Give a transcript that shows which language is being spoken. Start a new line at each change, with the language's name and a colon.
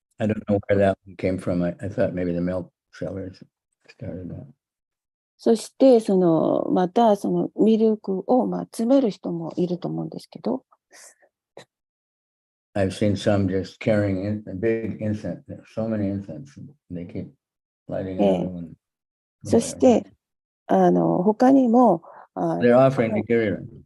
English: I don't know where that one came from. I thought maybe the milk sellers started that.
Japanese: そしてまたミルクを詰める人もいると思うんですけど。
English: I've seen some just carrying a big incense. There's so many incense. They keep lighting another one.
Japanese: そして他にも
English: They're offering the Giriran.